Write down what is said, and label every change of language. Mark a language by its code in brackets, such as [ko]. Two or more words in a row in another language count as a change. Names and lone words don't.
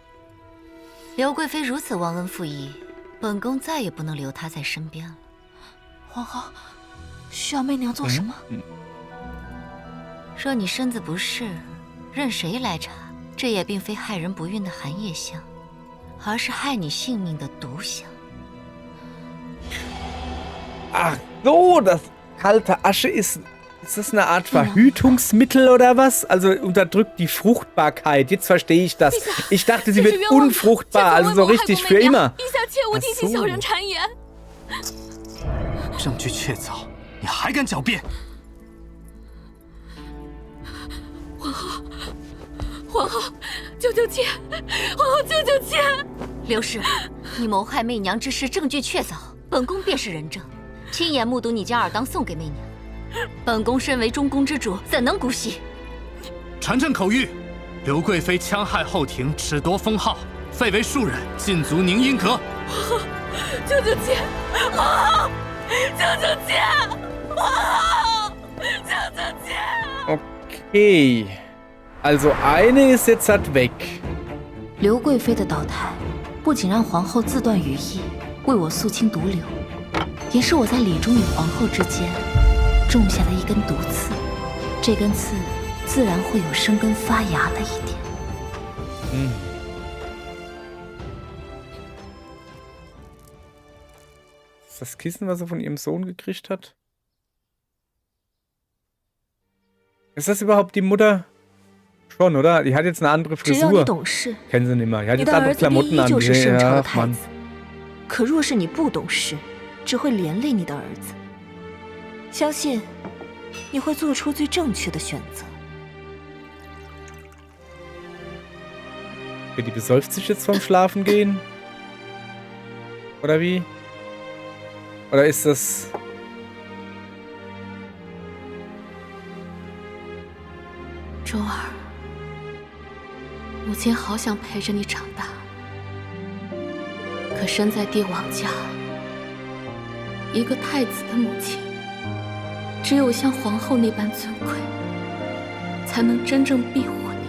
[zh] 刘贵妃如此忘恩负义，本宫再也不能留她在身边了。皇后，需要媚娘做什么？若你身子不适，任谁来查，这也并非害人不孕的寒夜香，而是害你性命的毒香。 [de] Ach so, das kalte Asche ist das eine Art Verhütungsmittel oder was? Also unterdrückt die Fruchtbarkeit. Jetzt verstehe ich das. Ich dachte, sie wird unfruchtbar, also so richtig für immer. [zh] 陛下切勿听信小人谗言。证据确凿，你还敢狡辩？皇后，救救妾！皇后，救救妾！刘氏，你谋害媚娘之事证据确凿，本宫便是人证，亲眼目睹你将尔当送给媚娘。本宫身为中宫之主，怎能姑息？传朕口谕：刘贵妃戕害后庭，褫夺封号，废为庶人，禁足宁阴阁。救救妾！皇后，救救妾！皇后，救救妾！ [de] Okay. Also eine ist jetzt halt weg. [zh] 刘贵妃的倒台，不仅让皇后自断羽翼，为我肃清毒瘤，也是我在李忠与皇后之间 种下的一根毒刺，这根刺自然会有生根发芽的一天。 [de] Ist das Kissen, was er von ihrem Sohn gekriegt hat? Ist das überhaupt die Mutter? Schon, oder? Die hat jetzt eine andere [zh] 只要你 [de] Frisur. [zh] 懂事， [de] Kennen sie nicht mehr. Die hat [zh] 你 [de] jetzt [zh] 的 [de] andere [zh] 儿子便 [de] Klamotten [zh] 依 [de] an. [zh] 旧是圣朝的 [de] Ach, [zh] 太 [de] Mann. [zh] 子。可若是你不懂事，只会连累你的儿子。相信你会做出最正确的选择。 [de] Die besäuft sich jetzt vorm Schlafen gehen? Oder wie? Oder ist das... [zh] 周儿，母亲好想陪着你长大，可身在帝王家，一个太子的母亲， 只有像皇后那般尊贵，才能真正庇护你。